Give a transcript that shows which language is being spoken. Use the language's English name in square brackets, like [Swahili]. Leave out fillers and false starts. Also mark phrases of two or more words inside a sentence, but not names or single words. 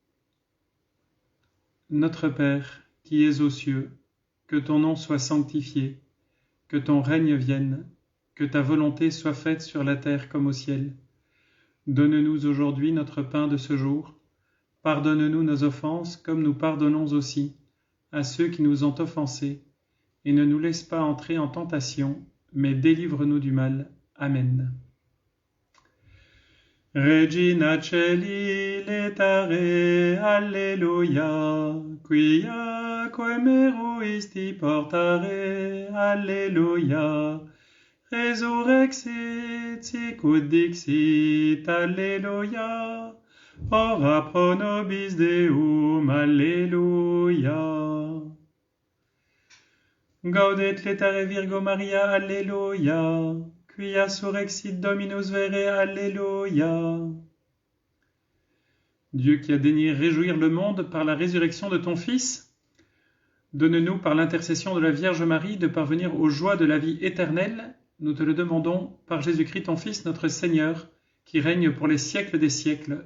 [French] Notre Père, qui es aux cieux, que ton nom soit sanctifié, que ton règne vienne, que ta volonté soit faite sur la terre comme au ciel. Donne-nous aujourd'hui notre pain de ce jour. Pardonne-nous nos offenses comme nous pardonnons aussi à ceux qui nous ont offensés. Et ne nous laisse pas entrer en tentation, mais délivre-nous du mal. Amen. [Latin] Regina Celi letare, Alleluia, quia quemeruisti portare, Alleluia. Resurrexit, sicut dixit, Alleluia. Ora pro nobis Deum, Alleluia. Gaudet letare Virgo Maria, Alleluia. Quia surrexit Dominus vere, Alleluia. [French] Dieu qui a daigné réjouir le monde par la résurrection de ton Fils, donne-nous par l'intercession de la Vierge Marie de parvenir aux joies de la vie éternelle. Nous te le demandons par Jésus-Christ ton Fils, notre Seigneur, qui règne pour les siècles des siècles.